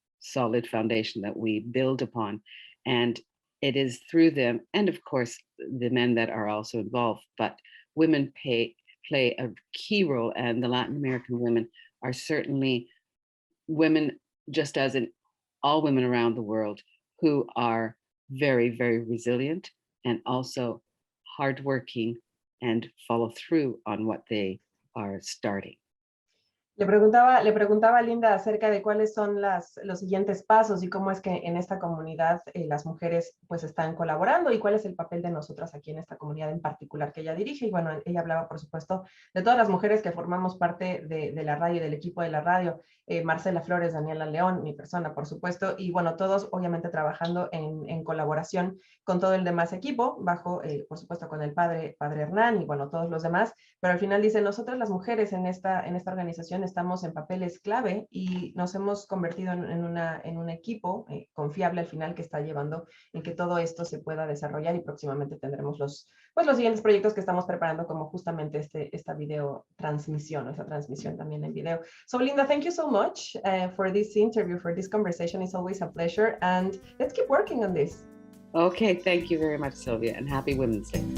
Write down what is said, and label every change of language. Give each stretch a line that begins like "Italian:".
English: solid foundation that we build upon. And it is through them, and of course, the men that are also involved, but women play a key role, and the Latin American women are certainly women, just as in all women around the world, who are very, very resilient and also hardworking and follow through on what they are starting.
Spanish: Le preguntaba a Linda acerca de cuáles son los siguientes pasos y cómo es que en esta comunidad las mujeres pues están colaborando y cuál es el papel de nosotras aquí en esta comunidad en particular que ella dirige. Y bueno, ella hablaba por supuesto de todas las mujeres que formamos parte de la radio y del equipo de la radio, Marcela Flores, Daniela León, mi persona por supuesto, y bueno, todos obviamente trabajando en colaboración con todo el demás equipo, bajo por supuesto con el padre Hernán y bueno, todos los demás, pero al final dice, nosotras las mujeres en esta organización estamos en papeles clave y nos hemos convertido en un equipo confiable al final que está llevando en que todo esto se pueda desarrollar y próximamente tendremos los siguientes proyectos que estamos preparando como justamente esta video transmisión, esta transmisión también en video.
English: So Linda, thank you so much for this interview, for this conversation. It's always a pleasure and let's keep working on this. Okay, thank you very much, Sylvia, and happy Women's Day.